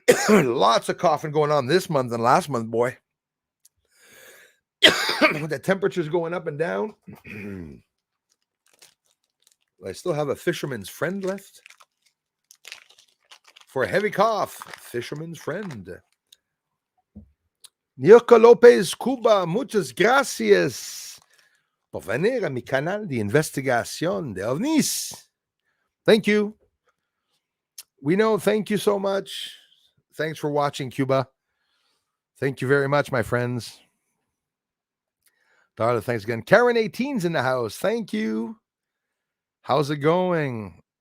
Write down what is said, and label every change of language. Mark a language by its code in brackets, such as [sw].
[en] Lots of coughing going on this month and last month, boy. The temperature's going up and down. I still have a fisherman's friend left. For a heavy cough, fisherman's friend. [es] Nioka Lopez Cuba, muchas gracias por venir a mi canal de investigación de ovnis. [en] Thank you. We know, thank you so much. Thanks for watching, Cuba. Thank you very much, my friends. Darla, thanks again. Karen 18's in the house. Thank you. How's it going?